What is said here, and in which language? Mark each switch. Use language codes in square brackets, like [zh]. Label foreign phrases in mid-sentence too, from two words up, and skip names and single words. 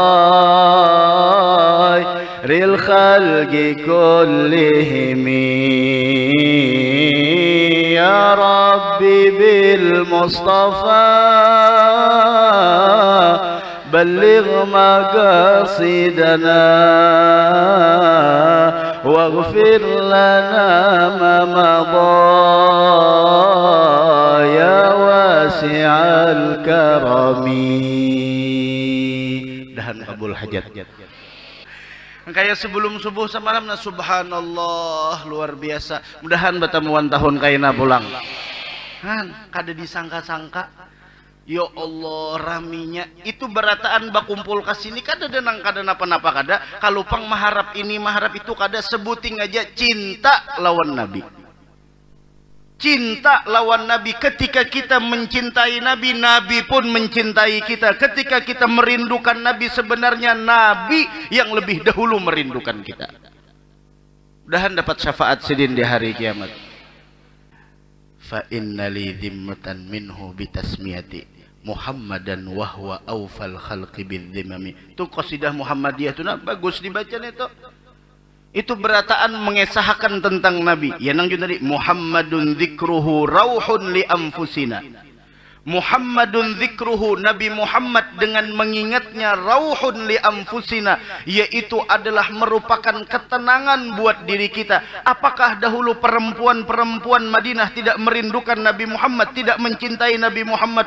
[ar] خير الخلق كلهم يا رب بالمصطفى بلغ مقاصدنا واغفر لنا ما مضى يا واسع الكرم. [bjn] Dahan kabul hajat. Kayak sebelum subuh semalam, na subhanallah, luar biasa. Mudahan batamuan tahun kaina pulang. Kan kada disangka-sangka. Ya Allah, raminya itu berataan bakumpul kasini kada denang kada napa-napa kada. Kalau pang maharap ini maharap itu kada, sebuting aja cinta lawan Nabi. Cinta lawan Nabi. [id] Ketika kita mencintai Nabi, Nabi pun mencintai kita. Ketika kita merindukan Nabi, sebenarnya Nabi yang lebih dahulu merindukan kita. [bjn] Mudahan dapat syafaat sidin di hari kiamat. [ar] فإن لي ذمة منه بتسميتي محمدا وهو أوفى الخلق بذمامي. [id] Itu qasidah Muhammadiyah itu bagus dibaca itu. Itu berataan mengesahkan tentang Nabi. [bjn] Ya nang tadi [ar] محمد ذكره روح لأنفسنا. محمد ذكره, [id] Nabi Muhammad dengan mengingatnya [ar] روح لأنفسنا, [id] yaitu adalah merupakan ketenangan buat diri kita. Apakah dahulu perempuan-perempuan Madinah tidak merindukan Nabi Muhammad, tidak mencintai Nabi Muhammad?